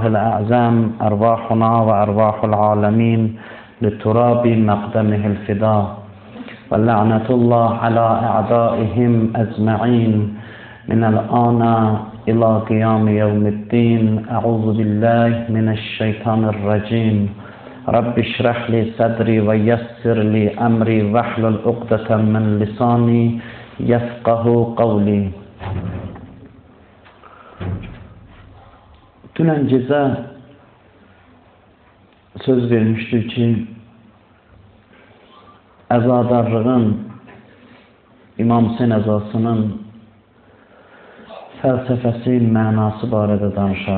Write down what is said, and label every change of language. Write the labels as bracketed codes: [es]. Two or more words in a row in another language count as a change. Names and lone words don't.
[ar] الأعظم أرواحنا وأرواح العالمين لتراب مقدمه الفداء ولعنة الله على أعدائهم أجمعين من الآن إلى قيام يوم الدين أعوذ بالله من الشيطان الرجيم رب اشرح لي صدري ويسر لي أمري واحلل عقدة من لساني يفقهوا قولي. [az] Dünən gecə söz vermişdik ki, əzadarlığın, İmam Hüseyn əzasının fəlsəfəsi, mənası barədə danışaq.